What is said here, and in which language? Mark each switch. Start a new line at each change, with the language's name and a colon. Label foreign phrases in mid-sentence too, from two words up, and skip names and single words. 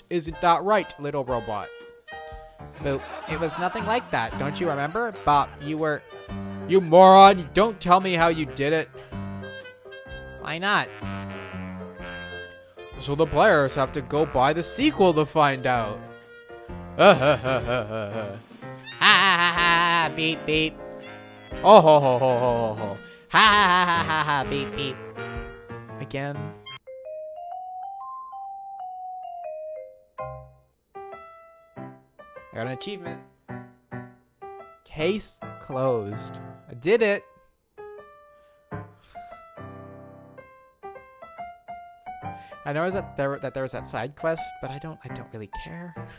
English: Isn't that right, little robot? Boop, it was nothing like that, don't you remember? Bop, you were... You moron, don't tell me how you did it. Why not? So the players have to go buy the sequel to find out. Ha ha ha ha Ha, beep. Oh ho ho ho ho ho. Ha, beep. Again. I got an achievement. Case closed. I did it. I know that there was that side quest, but I don't really care.